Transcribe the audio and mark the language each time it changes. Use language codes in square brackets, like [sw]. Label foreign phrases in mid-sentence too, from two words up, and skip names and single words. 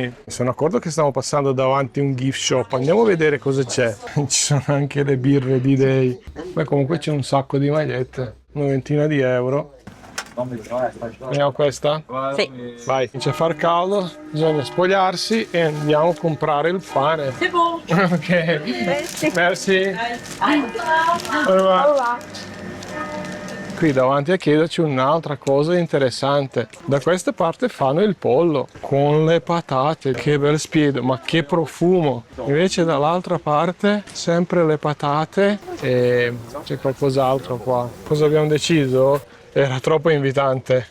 [it] Mi sono accorto che stiamo passando davanti a un [en] gift shop, [it] andiamo a vedere cosa c'è. Ci sono anche le birre di Day. Beh, comunque c'è un sacco di magliette, una ventina di euro. Vediamo questa? Sì. Vai, comincia a far caldo, bisogna spogliarsi e andiamo a comprare il pane. [fr] C'est bon. Ok, merci. Au revoir. [it] Qui davanti a chiesa c'è un'altra cosa interessante. Da questa parte fanno il pollo con le patate. Che bel spiedo, ma che profumo! Invece dall'altra parte sempre le patate e c'è qualcos'altro qua. Cosa abbiamo deciso? Era troppo invitante.